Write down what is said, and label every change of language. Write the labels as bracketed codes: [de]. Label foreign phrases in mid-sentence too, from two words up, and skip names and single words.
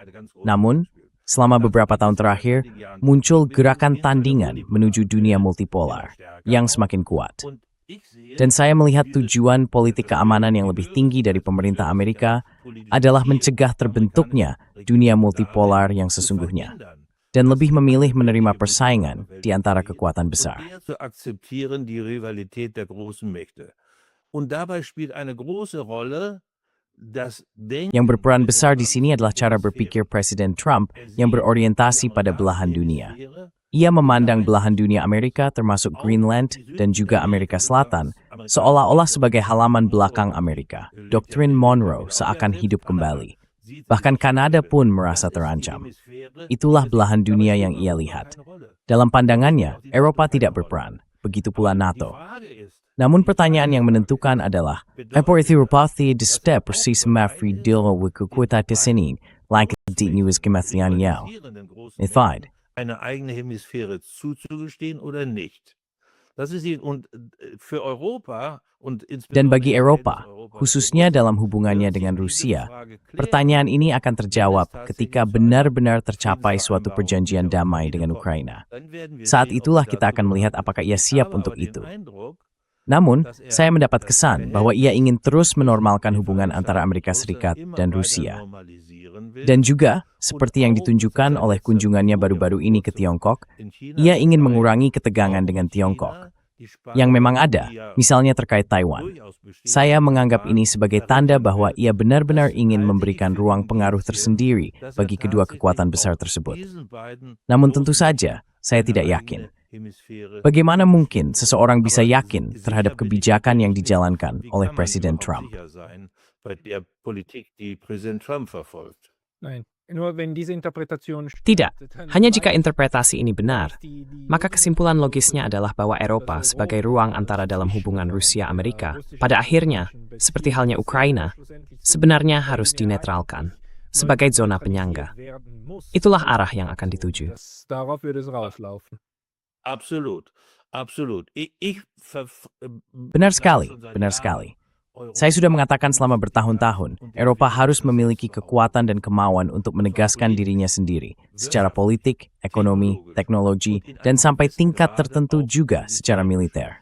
[id] Namun, selama beberapa tahun terakhir, muncul gerakan tandingan menuju dunia multipolar yang semakin kuat. Dan saya melihat tujuan politik keamanan yang lebih tinggi dari pemerintah Amerika adalah mencegah terbentuknya dunia multipolar yang sesungguhnya, dan lebih memilih menerima persaingan di antara kekuatan besar. [de] Zu akzeptieren die Rivalität der großen Mächte. Und dabei spielt eine große Rolle das Denken. [id] Yang berperan besar di sini adalah cara berpikir Presiden Trump yang berorientasi pada belahan dunia. Ia memandang belahan dunia Amerika termasuk Greenland dan juga Amerika Selatan seolah-olah sebagai halaman belakang Amerika. Doktrin Monroe seakan hidup kembali. Bahkan Kanada pun merasa terancam. Itulah belahan dunia yang ia lihat. Dalam pandangannya, Eropa tidak berperan, begitu pula NATO. Namun pertanyaan yang menentukan adalah, apakah Eropathy step precies mafri dilo wikukuta tesenin, like die nieuwe Gemathian jou? Nithide. [de] Eine eigene Hemisphäre zuzugestehen oder nicht. Das ist und für Europa und [id] Dan bagi [de] insbesondere [id] Eropa, [de] jetzt Europa [id] khususnya [de] so groß [id] dalam [de] ist, [id] hubungannya [de] wird sich [id] dengan [de] diese [id] Rusia, [de] Frage klären, [id] pertanyaan ini akan terjawab [de] wenn es [id] ketika [de] tatsächlich [id] benar-benar [de] zu einer [id] tercapai suatu [de] Friedensvereinbarung [id] perjanjian [de] mit der [id] damai [de] Ukraine [id] dengan [de] kommt. [id] Ukraina. [de] Dann werden wir [id] Saat [de] sehen, ob [id] itulah [de] sie [id] kita [de] dazu [id] akan melihat [de] bereit [id] apakah [de] ist. [id] ia siap [de] Ich [id] untuk [de] habe aber [id] itu. [de] den Eindruck, [id] Namun, [de] dass er [id] saya mendapat [de] das [id] kesan bahwa ia [de] Verhältnis [id] ingin terus [de] zwischen [id] menormalkan [de] den [id] hubungan antara Amerika [de] Vereinigten [id] Serikat [de] Staaten [id] dan [de] immer weiter [id] Rusia. [de] normalisieren will. [id] Dan juga, seperti yang ditunjukkan oleh kunjungannya baru-baru ini ke Tiongkok, ia ingin mengurangi ketegangan dengan Tiongkok. Yang memang ada, misalnya terkait Taiwan. Saya menganggap ini sebagai tanda bahwa ia benar-benar ingin memberikan ruang pengaruh tersendiri bagi kedua kekuatan besar tersebut. Namun tentu saja, saya tidak yakin. Bagaimana mungkin seseorang bisa yakin terhadap kebijakan yang dijalankan oleh Presiden Trump? [de] Nein. Nur wenn diese Interpretation [id] Tidak, [de] stimmt, dann [id] hanya jika [de] bleibt [id] interpretasi ini benar, maka kesimpulan logisnya adalah bahwa Eropa sebagai ruang antara dalam hubungan Rusia-Amerika, pada akhirnya, seperti halnya Ukraina, sebenarnya harus dinetralkan sebagai zona penyangga. Itulah arah yang akan dituju. [de] Darauf würde es rauslaufen. Absolut, absolut. [id] Benar sekali, benar sekali. Saya sudah mengatakan selama bertahun-tahun, Eropa harus memiliki kekuatan dan kemauan untuk menegaskan dirinya sendiri, secara politik, ekonomi, teknologi, dan sampai tingkat tertentu juga secara militer.